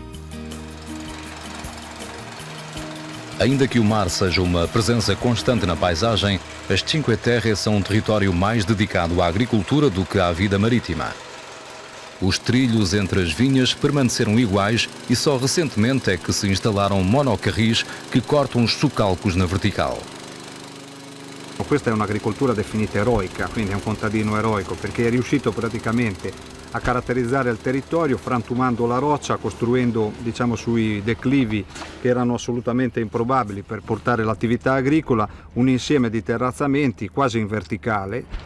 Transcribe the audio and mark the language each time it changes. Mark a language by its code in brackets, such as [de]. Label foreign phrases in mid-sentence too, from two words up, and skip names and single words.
[pt] Ainda que o mar seja uma presença constante na paisagem, as Cinque Terre são um território mais dedicado à agricultura do que à vida marítima. Os trilhos entre as vinhas permaneceram iguais e só recentemente é que se instalaram monocarris que cortam os socalcos na vertical. [it] Questa è un'agricoltura definita eroica, quindi è un contadino eroico, perché è riuscito praticamente a caratterizzare il territorio, frantumando la roccia, costruendo sui declivi che erano assolutamente improbabili per portare l'attività agricola, un insieme di terrazzamenti quasi in verticale.